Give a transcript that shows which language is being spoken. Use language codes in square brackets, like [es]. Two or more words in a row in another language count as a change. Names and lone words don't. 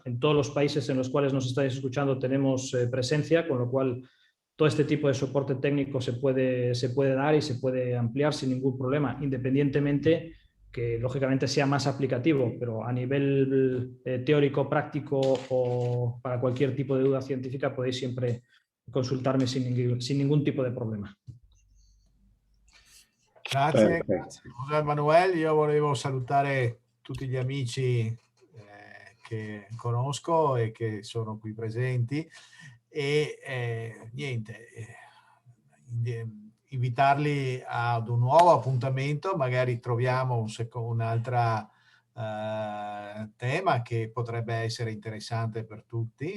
[es] En todos los países en los cuales nos estáis escuchando tenemos presencia, con lo cual todo este tipo de soporte técnico se puede dar y se puede ampliar sin ningún problema, independientemente que lógicamente sea más aplicativo, pero a nivel teórico, práctico o para cualquier tipo de duda científica podéis siempre consultarme sin ningún tipo de problema. [it] Grazie, grazie José Manuel. Io volevo salutare tutti gli amici che conosco e che sono qui presenti e niente, invitarli ad un nuovo appuntamento, magari troviamo un'altra tema che potrebbe essere interessante per tutti.